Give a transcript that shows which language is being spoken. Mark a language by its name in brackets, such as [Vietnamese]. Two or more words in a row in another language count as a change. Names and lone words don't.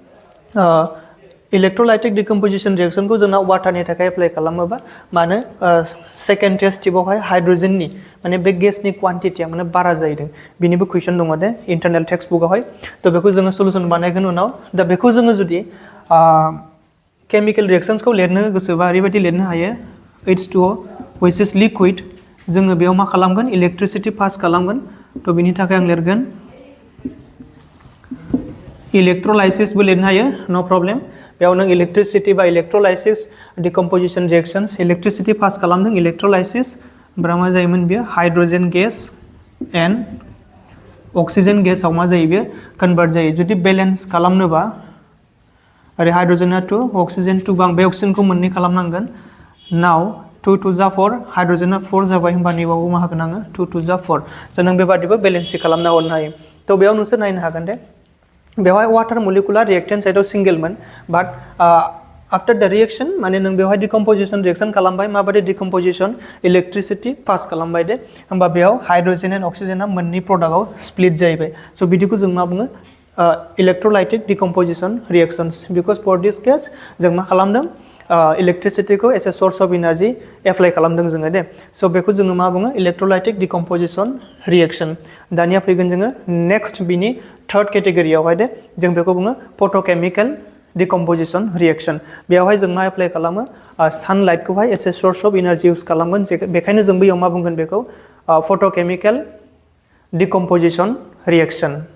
[English] electrolytic decomposition reaction [Bodo] जोंना वाटारनि थाखाय एप्लाइ खालामोबा मानो [English] second test tube [Bodo] हाइड्रोजेननि माने बे गेसनि क्वान्टिटिया माने बारा जाहैदों बिनिबो कुइसन दङ दे [English] internal text book [Bodo] त' बेखौ जोङो सलुसन बानायगोन उनाव दा बेखौ जोङो जुदि [English] chemical reactions [Bodo] लिरनो गोसोबा ओरैबायदि लिरनो हायो [English] H2O which is liquid [Bodo] जोङो बेयाव मा खालामगोन [English] electricity pass [Bodo] खालामगोन थ' बिनि थाखाय आं लिरगोन इलेक्ट्रोलाइसिसबो लिरनो हायो [English] no problem [Bodo] बेयाव नों इलेक्ट्रिसिटी बा [English] electrolysis decomposition reactions electricity pass [Bodo] खालामदों इलेक्ट्रोलाइसिस ओमफ्राय मा जायोमोन बेयो [English] hydrogen gas and oxygen gas [Bodo] मा जायो बेयो कन्भार्ट जायो जुदि बेलेन्स खालामनोबा ओरै हाइड्रोजना 2 अक्सिजेन 2 बा बे अक्सिजेनखौ मोननै खालामनांगोन [English] now 2 2 [Bodo] जा 4 हाइड्रोजना 4 जाबाय होमबा नैबावबो मा होगोन आङो 2 2 जा 4 स' नों बेबादिबो बेलेन्स खालामना हरनो हायो थ' बेयाव नोंसोर नायनो हागोन दे बेवहाय [English] water molecular reactant side [Bodo] सिंगेलमोन [English] but after the reaction [Bodo] माने नों बेवहाय [English] decomposition reaction [Bodo] खालामबाय माबादि डिकम्पोजिशन [English] electricity pass [Bodo] खालामबाय दे होमबा बेयाव [English] hydrogen and oxygen [Bodo] मोननै प्रडाक्टआव स्प्लिट जाहैबाय स' बिदिखौ जों मा बुङो [English] electrolytic decomposition reactions because for this case [Bodo] जों मा खालामदों इलेक्ट्रिसिटीखौ [English] as a source of energy apply [Bodo] खालामदों जोङो दे स' बेखौ जोङो मा बुङो [English] electrolytic decomposition reaction [Bodo] दानिया फैगोन जोङो नेक्स्ट बिनि थर्ड केटेगरियावहाय दे जों बेखौ बुङो [English] photochemical decomposition reaction [Bodo] बेयावहाय जों मा एप्लाइ खालामो सानलाइटखौहाय [English] as a source of energy use [Bodo] खालामगोन बेखायनो जों बैयाव मा बुंगोन बेखौ [English] photochemical decomposition reaction